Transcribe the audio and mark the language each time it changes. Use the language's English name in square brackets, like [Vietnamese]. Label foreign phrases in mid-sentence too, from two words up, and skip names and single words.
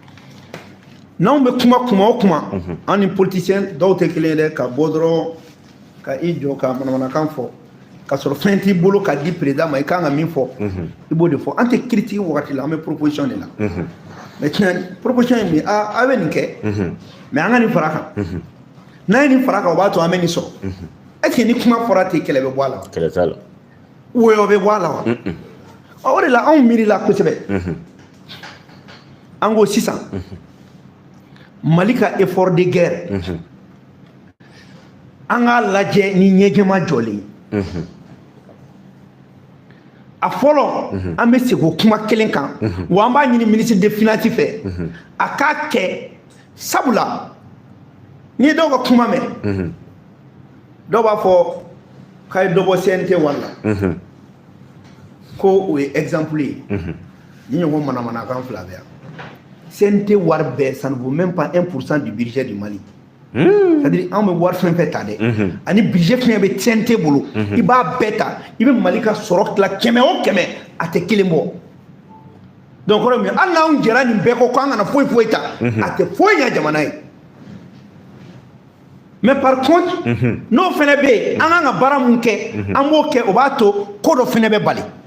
[Bambara] N'on me kuma o kuma an ni politicien dɔw tɛ kelen dɛ ka bɔ dɔrɔn ka i jɔ ka manamanakan fɔ ka sɔrɔ fɛn t'i bolo ka di président ma i kan ka min fɔ i b'o de fɔ an tɛ critique wagati la an bɛ [French] proposition de la maintenant proposition [Bambara] ye min a bɛ nin kɛ mais an ka nin fara kan n'a ye nin fara kan o b'a to an bɛ nin sɔrɔ [French] est ce que [Bambara] ni kuma fɔra ten kɛlɛ bɛ bɔ a la wa kɛlɛ t'a la woyo bɛ bɔ a la wa o de la anw miirila kosɛbɛ an ko sisan Mali ka [French] effort de guerre [Bambara] an k'a lajɛ ni ɲɛjɛma jɔlen a fɔlɔ an bɛ segin o kuma kelen kan wa an b'a ɲini [French] ministre des finances [Bambara] fɛ a k'a kɛ sabula n'i ye dɔw ka kuma mɛn dɔw b'a fɔ k'a ye dɔ bɔ CNT wari la ko o ye exemple ye ni ɲɔgɔn manamanakan fila bɛ yan CNT wari bɛɛ [French] ça ne vaut même pas 1% du budget du Mali c'est-à-dire [Bambara] an bɛ wari fɛn fɛn ta dɛ ani budget fɛn bɛ CNT bolo i b'a bɛɛ ta i bɛ Mali ka sɔrɔ tila 100 o 100 a tɛ kelen bɔ donc kɔrɔ min hali n'anw jɛra nin bɛɛ kɔ k'an kana foyi foyi ta a tɛ foyi ɲɛ jamana ye [French] mais par contre [Bambara] n'o fɛnɛ bɛ yen an kan ka baara mun kɛ an b'o kɛ o b'a to ko dɔ fɛnɛ bɛ bali